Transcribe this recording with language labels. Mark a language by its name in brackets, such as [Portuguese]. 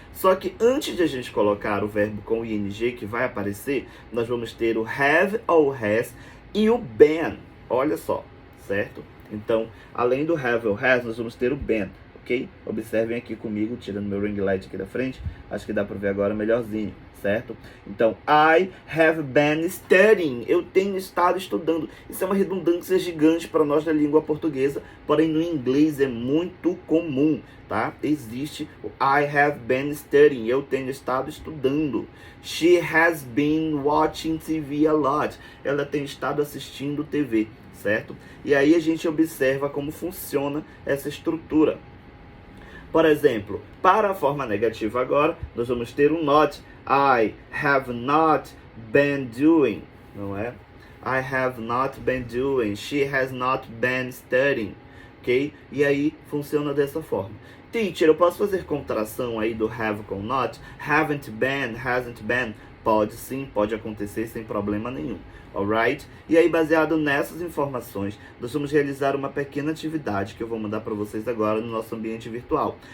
[Portuguese] Só que antes de a gente colocar o verbo com ing que vai aparecer, nós vamos ter o have ou has e o been. Olha só, certo? Então, além do have ou has, nós vamos ter o been, ok? Observem aqui comigo, tirando meu ring light aqui da frente. Acho que dá para ver agora melhorzinho, certo? [English] Então, I have been studying. [Portuguese] Eu tenho estado estudando. Isso é uma redundância gigante para nós da língua portuguesa, porém no inglês é muito comum, tá? [English] Existe o I have been studying. [Portuguese] Eu tenho estado estudando. [English] She has been watching TV a lot. [Portuguese] Ela tem estado assistindo TV, certo? E aí a gente observa como funciona essa estrutura. Por exemplo, para a forma negativa agora, nós vamos ter um not. [English] I have not been doing, [Portuguese] não é? [English] I have not been doing. She has not been studying, ok? [Portuguese] E aí funciona dessa forma. Teacher, eu posso fazer contração aí do have com not? [English] Haven't been, hasn't been? [Portuguese] Pode sim, pode acontecer sem problema nenhum. [English] Alright? [Portuguese] E aí, baseado nessas informações, nós vamos realizar uma pequena atividade que eu vou mandar para vocês agora no nosso ambiente virtual.